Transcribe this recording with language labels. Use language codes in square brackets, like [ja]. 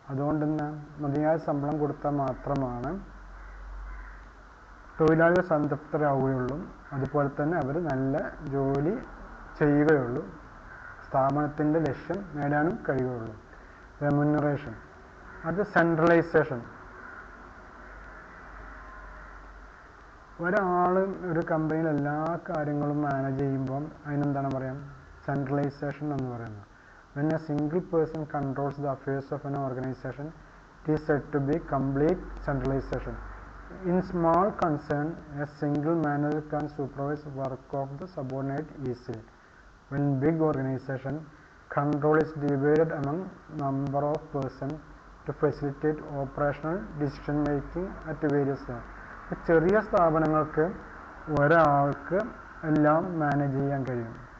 [ml] അതുകൊണ്ട് തന്നെ മതിയായ ശമ്പളം കൊടുത്താൽ മാത്രമാണ് തൊഴിലാളികൾ സംതൃപ്തരാവുകയുള്ളൂ, അതുപോലെ തന്നെ അവർ നല്ല ജോലി ചെയ്യുകയുള്ളൂ, സ്ഥാപനത്തിൻ്റെ ലക്ഷ്യം നേടാനും കഴിയുകയുള്ളൂ. റെമ്യൂണറേഷൻ. അത് സെൻട്രലൈസേഷൻ. ഒരാൾ ഒരു കമ്പനിയിൽ എല്ലാ കാര്യങ്ങളും മാനേജ് ചെയ്യുമ്പം അതിനെന്താണ് പറയാം? സെൻട്രലൈസേഷൻ എന്ന് പറയുന്നത്. [en] When a single person controls the affairs of an organization, it is said to be complete centralization. In small concern, a single manager can supervise work of the subordinate easily. When big organization, control is divided among number of persons to facilitate operational decision making at various levels. [ml] ചെറിയ സ്ഥാപനങ്ങൾക്ക് ഒരാൾക്ക് എല്ലാം manage ചെയ്യാൻ കഴിയും.